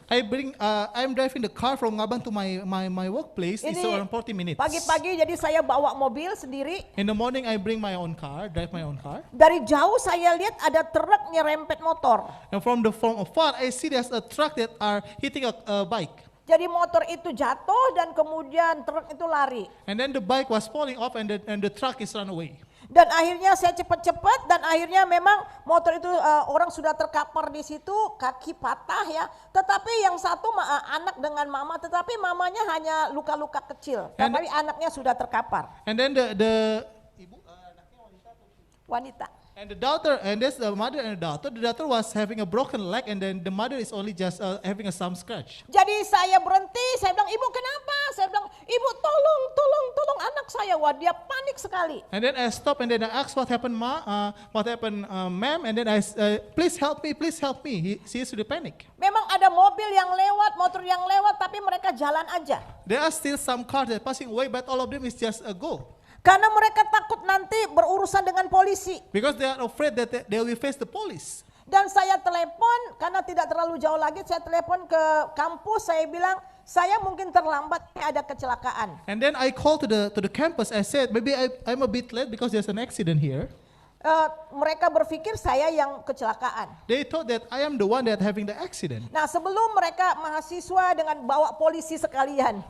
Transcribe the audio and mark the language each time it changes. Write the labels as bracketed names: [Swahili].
[English] I'm driving the car from Ngabang to my workplace. It's around 40 minutes. [Indonesian] Pagi-pagi jadi saya bawa mobil sendiri. [English] In the morning I bring my own car, drive my own car. [Indonesian] Dari jauh saya lihat ada truk nyerempet motor. [English] And from afar I see there's a truck that are hitting a bike. [Indonesian] Jadi motor itu jatuh dan kemudian truk itu lari. [English] And then the bike was falling off and the truck is run away. [Indonesian] Dan akhirnya saya cepat-cepat dan akhirnya memang motor itu orang sudah terkapar di situ, kaki patah ya. Tetapi yang satu anak dengan mama, tetapi mamanya hanya luka-luka kecil. Tapi anaknya sudah terkapar. [English] And then the ibu [Indonesian] wanita. [English] And the daughter, and there's the mother and the daughter. The daughter was having a broken leg, and then the mother is only just having some scratch. [Indonesian] Jadi saya berhenti, saya bilang, ibu kenapa? Saya bilang, ibu tolong anak saya. Wah, dia panik sekali. [English] And then I stop, and then I ask, what happened, ma? What happened, ma'am? And then I, please help me. She is really panic. [Indonesian] Memang ada mobil yang lewat, motor yang lewat, tapi mereka jalan aja. [English] There are still some cars that passing away, but all of them is just a go. [Indonesian] Karena mereka takut nanti berurusan dengan polisi. [English] Because they are afraid that they will face the police. [Indonesian] Dan saya telepon, karena tidak terlalu jauh lagi, saya telepon ke kampus, saya bilang, saya mungkin terlambat, ada kecelakaan. [English] And then I called to the campus, I said, maybe I'm a bit late because there's an accident here. [Indonesian] Mereka berpikir saya yang kecelakaan. [English] They thought that I am the one that having the accident. [Indonesian] Nah, sebelum mereka mahasiswa dengan bawa polisi sekalian.